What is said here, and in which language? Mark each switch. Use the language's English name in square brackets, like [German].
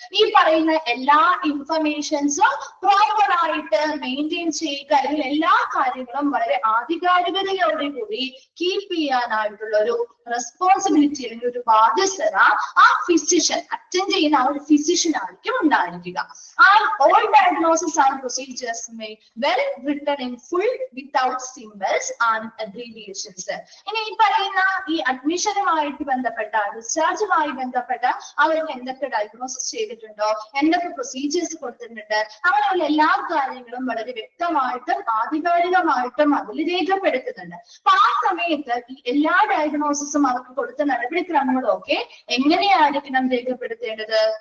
[Malayalam] ഈ പറയുന്ന എല്ലാ ഇൻഫർമേഷൻസും പ്രോപ്പർ ആയിട്ട് മെയിൻറ്റെയിൻ ചെയ്യുക, അല്ലെങ്കിൽ എല്ലാ കാര്യങ്ങളും വളരെ ആധികാരികതയോടെ കൂടി കീപ്പ് ചെയ്യാനായിട്ടുള്ള ഒരു റെസ്പോൺസിബിലിറ്റി അല്ലെങ്കിൽ ഒരു ബാധ്യത ആ ഫിസിഷ്യൻ അറ്റൻഡ് ചെയ്യുന്ന ആ ഒരു ഫിസിഷ്യൻ ആയിരിക്കും ഉണ്ടായിരിക്കുക. [English] All diagnosis and procedures may well written in full without symbols and abbreviations. [Malayalam] ഇനി ഈ പറയുന്ന ഈ അഡ്മിഷനുമായിട്ട് ബന്ധപ്പെട്ട ഡിസ്ചാർജുമായി ബന്ധപ്പെട്ട അവർക്ക് എന്തൊക്കെ ഡയഗ്നോസിസ് ചെയ്തിട്ടുണ്ടോ, എന്തൊക്കെ പ്രൊസീജിയേഴ്സ് കൊടുത്തിട്ടുണ്ട്, അങ്ങനെയുള്ള എല്ലാ കാര്യങ്ങളും വളരെ വ്യക്തമായിട്ടും ആധികാരികമായിട്ടും അതിൽ രേഖപ്പെടുത്തുന്നുണ്ട്. അപ്പൊ ആ സമയത്ത് ഈ എല്ലാ ഡയഗ്നോസിസും അവർക്ക് കൊടുത്ത നടപടിക്രമങ്ങളും ഒക്കെ എങ്ങനെയായിരിക്കണം രേഖപ്പെടുത്തേണ്ടത്?